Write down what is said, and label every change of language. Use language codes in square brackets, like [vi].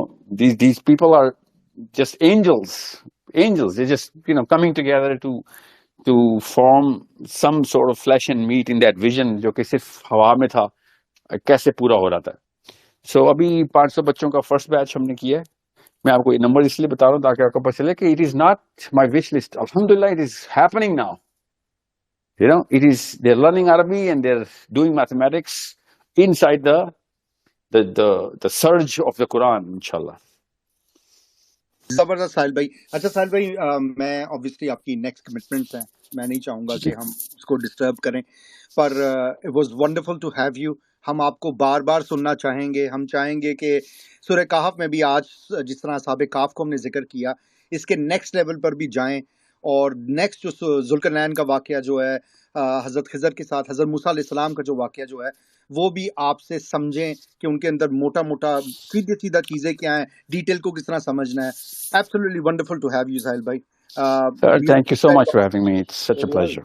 [en] these people are just angels. They're just coming together to form some sort of flesh and meat in that vision [ur] جو کہ صرف ہوا میں تھا کیسے پورا ہو رہا تھا. سو ابھی 500 بچوں کا فرسٹ بیچ ہم نے کیا ہے. میں آپ کو یہ نمبر اس لیے بتا رہا ہوں تاکہ آپ کو پتہ چلے کہ [en] it is not my wish list. Alhamdulillah it is happening now. They're learning Arabic and they're doing mathematics inside the the surge of the Quran, inshallah. [ur] زبردست ساحل بھائی. اچھا ساحل بھائی, میں obviously آپ کی نیکسٹ کمٹمنٹس ہیں, میں نہیں چاہوں گا کہ ہم اس کو ڈسٹرب کریں, [en] پر it was wonderful to have you. [ur] ہم آپ کو بار بار سننا چاہیں گے. ہم چاہیں گے کہ سورہ کہف میں بھی آج جس طرح اصحاب کہف کو ہم نے ذکر کیا, اس کے نیکسٹ لیول پر بھی جائیں, اور نیکسٹ جو ذوالقرنین کا واقعہ جو ہے حضرت خضر کے ساتھ, حضرت موسیٰ علیہ السلام کا جو واقعہ جو ہے, وہ بھی آپ سے سمجھیں کہ ان کے اندر موٹا موٹا سیدھے سیدھا چیزیں کیا ہیں, ڈیٹیل کو کس طرح سمجھنا ہے. [en] Absolutely wonderful to have you, Sahil bhai. Sir, thank you so much for having me. It's such a pleasure.